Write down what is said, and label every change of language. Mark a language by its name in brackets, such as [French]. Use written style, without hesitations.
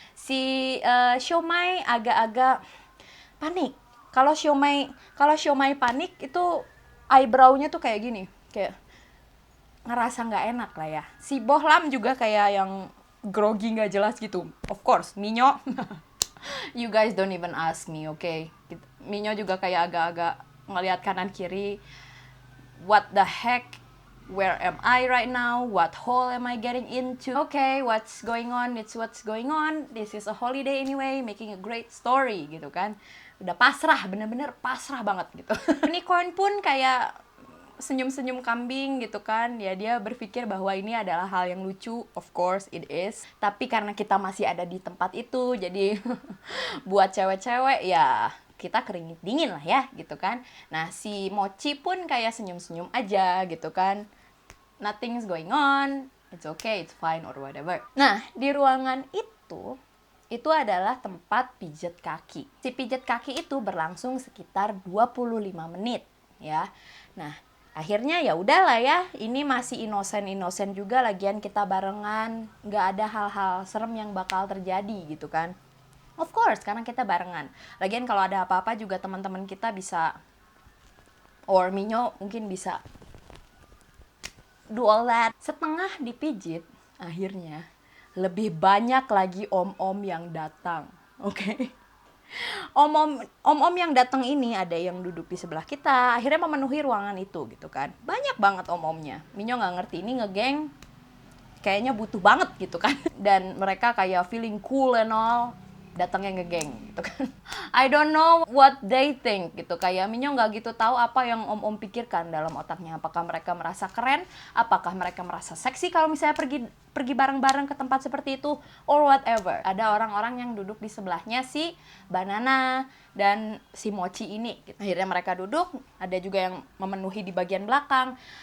[Indonesian] Si Siomay agak-agak panik. Kalau Siomay panik itu eyebrow-nya tuh kayak gini, kayak ngerasa nggak enak lah ya. Si Bohlam juga kayak yang grogi nggak jelas gitu. [English] Of course, Minyo. You guys don't even ask me, okay? [Indonesian] Minyo juga kayak agak-agak ngelihat kanan kiri. [English] What the heck? Where am I right now? What hole am I getting into? Okay, what's going on? It's what's going on. This is a holiday anyway, making a great story [Indonesian] gitu kan. Udah pasrah, bener-bener pasrah banget gitu. Unicorn pun kayak senyum-senyum kambing gitu kan. Ya dia berpikir bahwa ini adalah hal yang lucu. [English] Of course it is. [Indonesian] Tapi karena kita masih ada di tempat itu, jadi buat cewek-cewek ya kita keringet dingin lah ya gitu kan. Nah si Mochi pun kayak senyum-senyum aja gitu kan. [English] Nothing's going on, it's okay, it's fine or whatever. [Indonesian] Nah di ruangan itu adalah tempat pijat kaki. Si pijat kaki itu berlangsung sekitar 25 menit ya. Nah akhirnya ya udahlah ya, ini masih inosen juga, lagian kita barengan, nggak ada hal-hal serem yang bakal terjadi gitu kan. Of course, karena kita barengan. Lagian kalau ada apa-apa juga teman-teman kita bisa, or Minyo mungkin bisa [English] do all that. [Indonesian] Setengah dipijit, akhirnya lebih banyak lagi om-om yang datang. Oke. Om-om yang datang ini ada yang duduk di sebelah kita, akhirnya memenuhi ruangan itu gitu kan. Banyak banget om-omnya. Minyo nggak ngerti ini ngegeng kayaknya butuh banget gitu kan. Dan mereka kayak [English] feeling cool and all, [Indonesian] datangnya ngegeng gitu kan. [English] I don't know what they think gitu. [Indonesian] Kayak Minyo nggak gitu tahu apa yang om-om pikirkan dalam otaknya. Apakah mereka merasa keren? Apakah mereka merasa seksi kalau misalnya pergi bareng-bareng ke tempat seperti itu? Or whatever. Ada orang-orang yang duduk di sebelahnya si Banana dan si Mochi ini. Akhirnya mereka duduk. Ada juga yang memenuhi di bagian belakang.